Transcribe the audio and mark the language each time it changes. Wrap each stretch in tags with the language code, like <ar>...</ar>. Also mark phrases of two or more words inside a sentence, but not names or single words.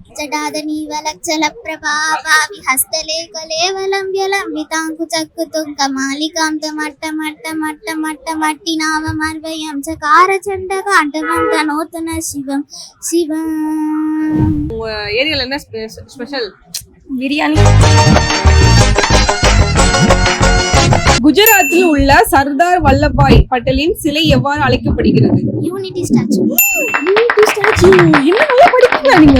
<sa>జడాదనీవలక్షలప్రభావి హస్తలేఖలేవలంబ్యలంబితాంకుచక్కుతుంకమాలికాంత మట్ట మట్ట మట్ట మట్ట మట్టినావమర్వయం చకారచండకాండవంత నూతన శివం శివం.</sa> <ta>ஏரியால என்ன ஸ்பெஷல்? பிரியாணி. குஜராத்தில் உள்ள சர்தார் வல்லபாய் பட்டேலின் சிலை எவ்வாறு அழைக்கப்படுகிறது? யூனிட்டி ஸ்டாச்சு. யூனிட்டி ஸ்டாச்சு. என்ன நல்லா படிக்கீங்க நீங்க.</ta>